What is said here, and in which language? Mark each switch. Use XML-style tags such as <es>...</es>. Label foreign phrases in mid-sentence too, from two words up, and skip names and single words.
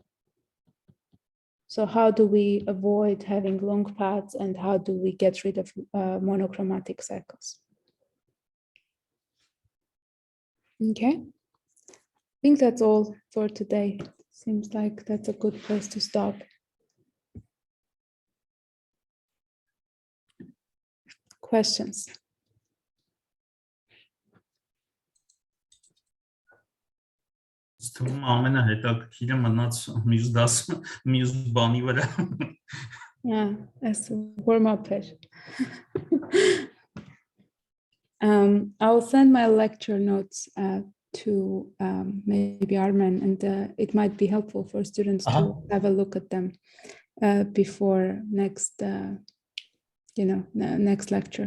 <en>So how do we avoid having long paths, and how do we get rid of monochromatic cycles? Okay, I think that's all for today. Seems like that's a good place to stop. Questions?</en> <hy>Թվում ամենահետաքրքիրը մնաց մյուս բանի վրա։</hy> <en>Yeah, that's a warm-up page. I'll send my lecture notes to maybe Armen, and it might be helpful for students to have a look at them before next, next lecture.</en>